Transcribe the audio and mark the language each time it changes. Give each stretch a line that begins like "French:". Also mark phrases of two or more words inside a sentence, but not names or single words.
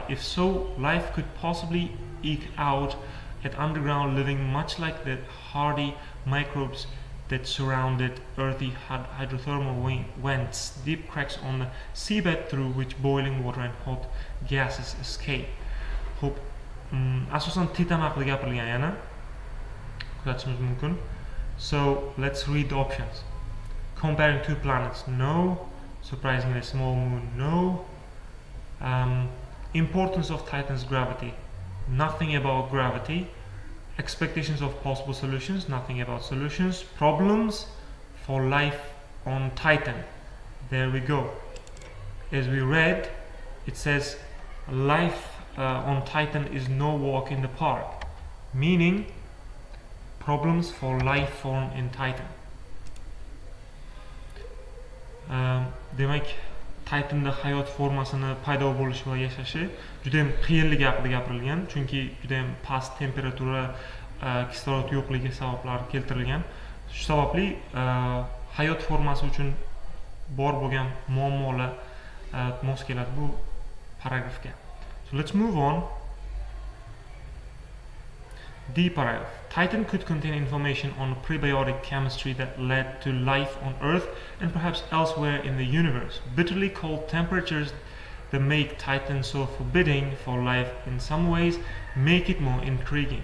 English: If so, life could possibly eke out at underground living, much like the hardy microbes that surrounded earthy hydrothermal vents, deep cracks on the seabed through which boiling water and hot gases escape.
Uzbek: Xo'p, asosan Titan haqida gapirilgan yana kuzatishimiz mumkin.
English: So let's read the options. Comparing two planets, no. Surprisingly small moon, no. Importance of Titan's gravity, nothing about gravity. Expectations of possible solutions, nothing about solutions. Problems for life on Titan, there we go. As we read, it says life on Titan is no walk in the park, meaning problems for life form in Titan.
Uzbek: Demak, Titan'da hayot formasini paydo bo'lishi va yashashi juda ham qiyinligi haqida gapirilgan, chunki juda ham past temperatura, kislorod yo'qligi sabablari keltirilgan. Shu sababli hayot formasi uchun bor bo'lgan muammolar mos keladi bu paragrafga.
English: So let's move on. D paragraph. Titan could contain information on prebiotic chemistry that led to life on Earth and perhaps elsewhere in the universe. Bitterly cold temperatures that make Titan so forbidding for life in some ways make it more intriguing.